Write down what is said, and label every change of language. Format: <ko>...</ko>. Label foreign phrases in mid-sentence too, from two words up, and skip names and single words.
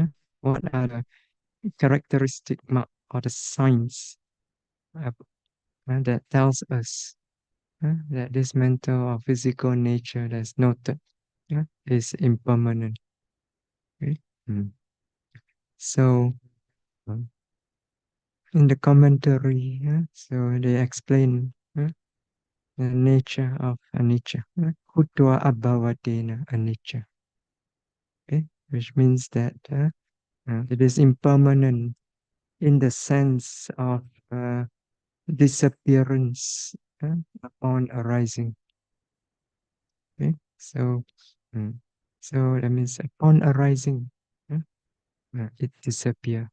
<en>What are the characteristic mark or the signs uh, that tells us that this mental or physical nature that's noted is impermanent? Okay? Mm. So in the commentary, so they explain the nature of anicca,</en> <pi>kutva abhavadena anicca,</pi> <en>okay? Which means that it is impermanent in the sense of disappearance upon arising. Okay, mm, so that means upon arising, it disappear.</en>